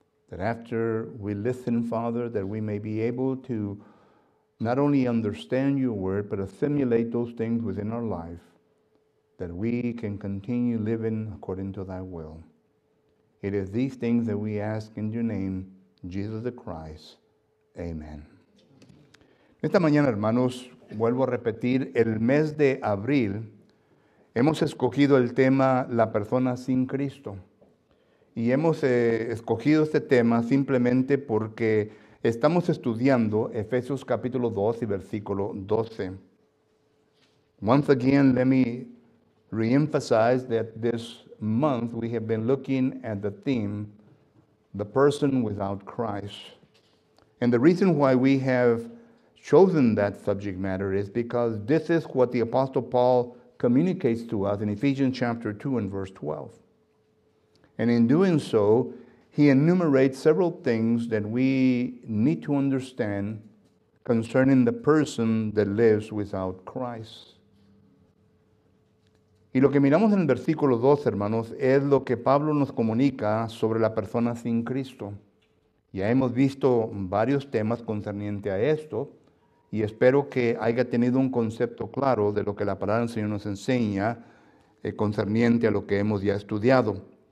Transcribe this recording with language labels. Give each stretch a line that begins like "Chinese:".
English: That after we listen, Father, that we may be able to not only understand your word, but assimilate those things within our life, that we can continue living according to thy will. It is these things that we ask in your name, Jesus the Christ. Amen.
Spanish: Esta mañana, hermanos, vuelvo a repetir, el mes de abril hemos escogido el tema La persona sin Cristo. Y hemos escogido este tema simplemente porque estamos estudiando Efesios capítulo 2 y versículo 12.
English: Once again, let me reemphasize that this month we have been looking at the theme, the person without Christ. And the reason why we have chosen that subject matter is because this is what the Apostle Paul communicates to us in Ephesians chapter 2 and verse 12. And in doing so, he enumerates several things that we need to understand concerning the person that lives without Christ.
Spanish: Y lo que miramos en el versículo 2, hermanos, es lo que Pablo nos comunica sobre la persona sin Cristo. Ya hemos visto varios temas concernientes a esto y espero que haya tenido un concepto claro de lo que la palabra del Señor nos enseña concerniente a lo que hemos ya estudiado.